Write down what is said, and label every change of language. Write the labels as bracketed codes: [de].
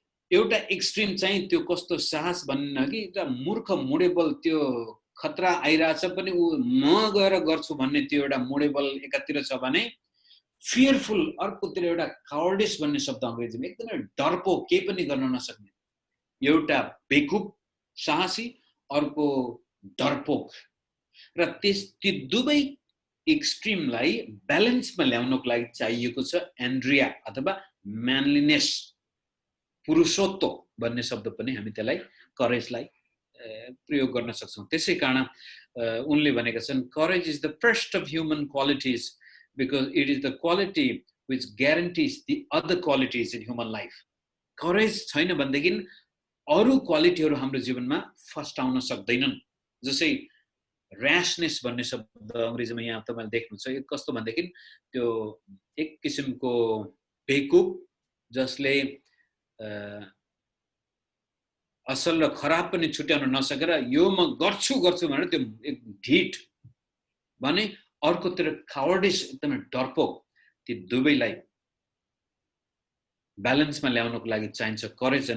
[ne] एउटा एक्सट्रिम चाहिँ त्यो कस्तो साहस भन्न कि एउटा मूर्ख मुडेबल, त्यो खतरा आइरहेछ पनि ऊ म गएर गर्छु भन्ने त्यो एउटा मुडेबल एकातिर छ भने फियरफुल अर्कोतिर एउटा कावर्डिस भन्ने शब्द अंग्रेजीमा एकदमै डरपोक, केही पनि गर्न नसक्ने, एउटा बेकुब साहसी, अर्को डरपोक। र ती दुवै एक्सट्रिमलाई ब्यालेन्समा ल्याउनको लागि चाहिएको छ एन्ड्रिया अथवा म्यानलीनेस, पुरुषत्व भन्ने शब्द पनि हामी त्यसलाई करेजलाई प्रयोग गर्न सक्छौँ। त्यसै कारण उनले भनेका छन् [en] Courage is the first of human qualities because it is the quality which guarantees the other qualities in human life. [ne] Courage छैन भनेदेखि अरु क्वालिटीहरु हाम्रो जीवनमा फर्स्ट आउन सक्दैनन्। जसै र्याशनेस भन्ने शब्द अंग्रेजीमा यहाँ तपाईले देख्नुहुन्छ, यो कस्तो भनेदेखि त्यो एक किसिमको बेकुब जसले असल र खराब पनि छुट्याउन नसकेर यो म गर्छु भनेर त्यो एक ढिट भने, अर्कोतिर कावर्डिस एकदमै डरपोक, ती दुवैलाई ब्यालेन्समा ल्याउनको लागि चाहिन्छ करेज।